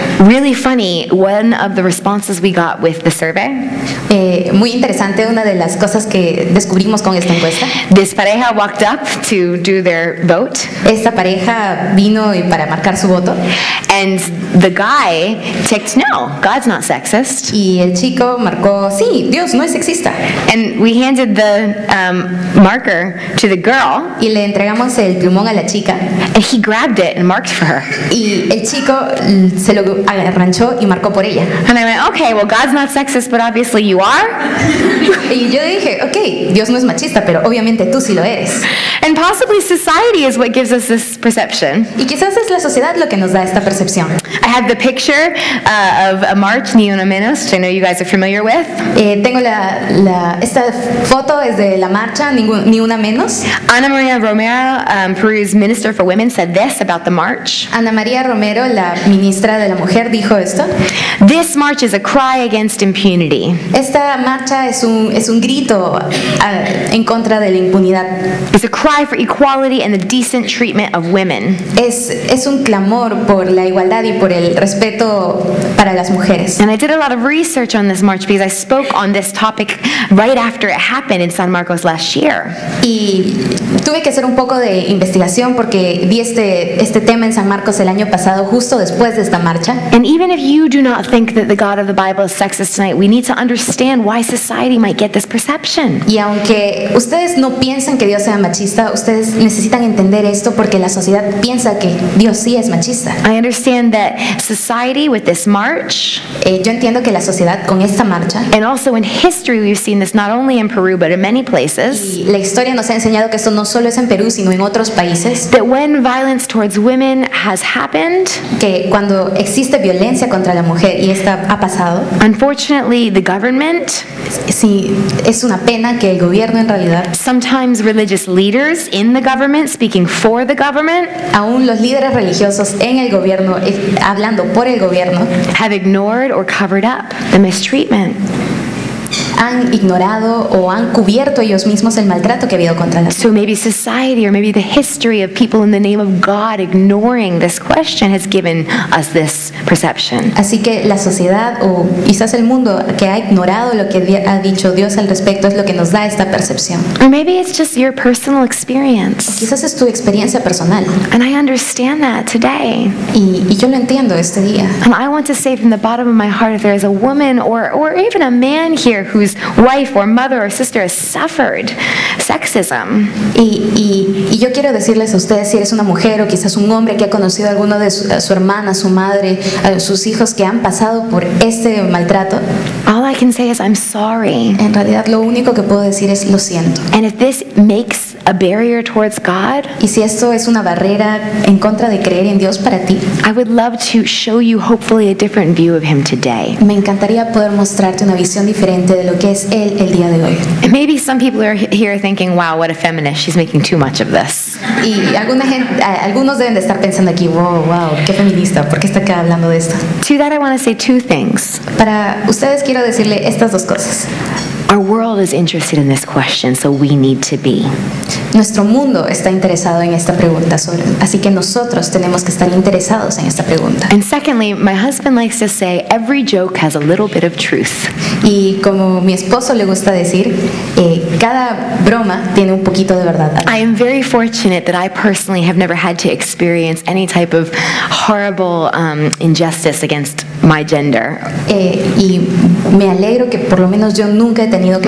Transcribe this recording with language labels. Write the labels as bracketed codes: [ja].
[en] Really funny, one of the responses we got with the survey. [es] Muy interesante, una de las cosas que descubrimos con esta encuesta. [en] This pareja walked up to do their vote. [es] Esta pareja vino para marcar su voto. [en] And the guy ticked no, God's not sexist. [es] Y el chico marcó sí, Dios no es sexista. [en] And we handed the marker to the girl. [es] Y le entregamos el plumón a la chica. [en] And he grabbed it and marked for her. [es] Y el chico se lo arranchó y marcó por ella. [en] And I went, okay, well, God's not sexist, but obviously you are. [es] Y yo dije, okay, Dios no es machista, pero obviamente tú sí lo eres. [en] And possibly society is what gives us this perception. [es] Y quizás es la sociedad lo que nos da esta percepción. [en] I have the picture of a march, Ni Una Menos, which I know you guys are familiar with. [es] Tengo esta foto es de la marcha Ni Una Menos. [en] Ana Maria Romero, Peru's Minister for Women, said this about the march. [es] Ana María Romero, la ministra de la Mujer, dijo esto. [en] This march is a cry against impunity. [es] Esta marcha es un grito en contra de la impunidad. [en] It's a cry for equality and the decent treatment of women. [es] Es un clamor por la igualdad y por el respeto para las mujeres. [en] And I did a lot of research on this march because I spoke on this topic right after it happened in San Marcos last year. [es] Y tuve que hacer un poco de investigación porque vi este tema en San Marcos el año pasado, justo después de esta marcha. [en] And even if you do not think that the God of the Bible is sexist tonight, we need to understand why society might get this perception. [es] Y aunque ustedes no piensan que Dios sea machista, ustedes necesitan entender esto porque la sociedad piensa que Dios sí es machista. [en] I understand that society with this march, [es] yo entiendo que la sociedad con esta marcha, [en] and also in history we've seen this not only in Peru but in many places, [es] y la historia nos ha enseñado que esto no solo es en Perú sino en otros países, [en] that when violence towards women has happened, [es] que cuando existe violencia contra la mujer y esta ha pasado, [en] unfortunately the government, [es] sí, es una pena que el gobierno en realidad, [en] sometimes religious leaders in the government speaking for the government, [es] aún los líderes religiosos en el gobierno hablando por el gobierno, [en] have ignored or covered up the mistreatment. [es] Han ignorado o han cubierto ellos mismos el maltrato que ha habido contra las mujeres. [en] So maybe society or maybe the history of people in the name of God ignoring this question has given us this perception. [es] Así que la sociedad o quizás el mundo que ha ignorado lo que ha dicho Dios al respecto es lo que nos da esta percepción. [en] Or maybe it's just your personal experience. [es] Quizás es tu experiencia personal. [en] And I understand that today. [es] Y yo lo entiendo este día. [en] And I want to say from the bottom of my heart, if there is a woman or even a man here whose wife or mother or sister has suffered sexism. [es] Y yo quiero decirles a ustedes, si eres una mujer o quizás un hombre que ha conocido a alguno de su hermana, su madre, a sus hijos que han pasado por este maltrato, [en] all I can say is I'm sorry. [es] En realidad lo único que puedo decir es lo siento. [en] And if this makes a barrier towards God, [es] y si esto es una barrera en contra de creer en Dios para ti, [en] I would love to show you hopefully a different view of him today. [es] me encantaría poder mostrarte una visión diferente de lo que es Él el día de hoy. [en] And maybe some people are here thinking, wow, what a feminist, she's making too much of this. [es] Y algunos deben de estar pensando aquí, wow, qué feminista, ¿por qué está acá hablando de esto? [en] To that I want to say two things. [es] Para ustedes quiero decirle estas dos cosas. [en] Our world is interested in this question, so we need to be. [es] Nuestro mundo está interesado en esta pregunta, así que nosotros tenemos que estar interesados en esta pregunta. [en] And secondly, my husband likes to say every joke has a little bit of truth. [es] Y como mi esposo le gusta decir, cada broma tiene un poquito de verdad. [en] I am very fortunate that I personally have never had to experience any type of horrible injustice against my gender. [es] Y me alegro que por lo menos yo nunca he tenido que